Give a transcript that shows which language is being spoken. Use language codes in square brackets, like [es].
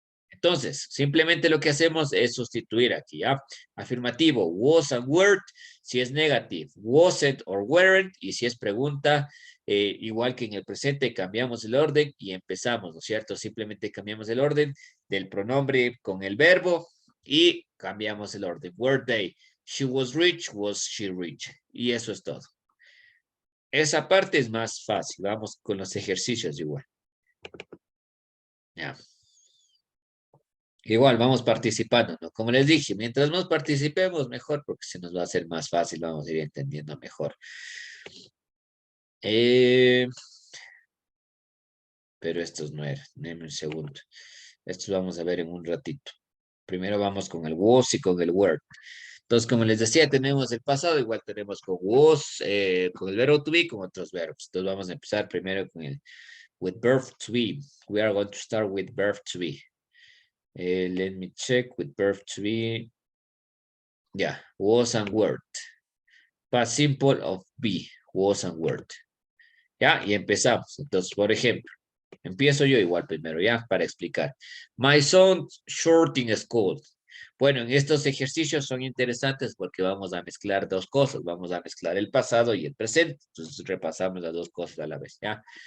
[es] Entonces, simplemente lo que hacemos es sustituir aquí, ¿ya? Afirmativo, was and were. Si es negativo, wasn't or weren't. Y si es pregunta, igual que en el presente, cambiamos el orden y empezamos, ¿no es cierto? Simplemente cambiamos el orden del pronombre con el verbo y cambiamos el orden. [en] Were they? She was rich, was she rich? [es] Y eso es todo. Esa parte es más fácil. Vamos con los ejercicios igual. Ya. Igual vamos participando, ¿no? Como les dije, mientras más participemos, mejor, porque se nos va a hacer más fácil, vamos a ir entendiendo mejor. Pero estos no eran, denme un segundo. Estos vamos a ver en un ratito. Primero vamos con el was y con el were. Entonces, como les decía, tenemos el pasado, igual tenemos con was, con el verbo to be, con otros verbos. Entonces vamos a empezar primero con el with verb to be. [en] We are going to start with verb to be. Let me check with verb to be. Yeah, was and were. Past simple of be, was and were. [es] Ya, y empezamos. Entonces, por ejemplo, empiezo yo igual primero, ya, para explicar. [en] My son's short in school. [es] Bueno, en estos ejercicios son interesantes porque vamos a mezclar dos cosas. Vamos a mezclar el pasado y el presente. Entonces, repasamos las dos cosas a la vez, ya.